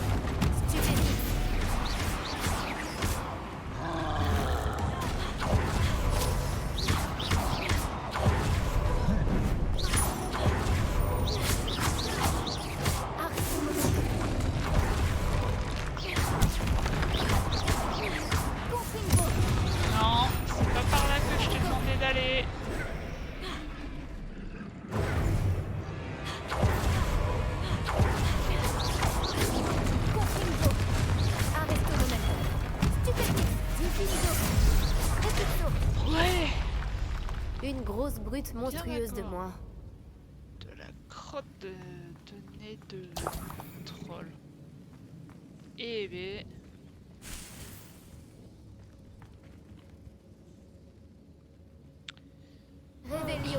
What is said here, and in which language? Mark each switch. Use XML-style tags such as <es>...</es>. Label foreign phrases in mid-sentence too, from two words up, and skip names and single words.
<fr>Stupéfie. Arresto momentum. Confringo. Non, c'est pas par là que je t'ai demandé d'aller. Confringo. Arresto momentum. Stupéfie. Diffuso. Refluxo. Ouais. Une grosse brute monstrueuse de d'accord. moi. De la crotte de nez de troll. Eh ben... Réveillon.</fr>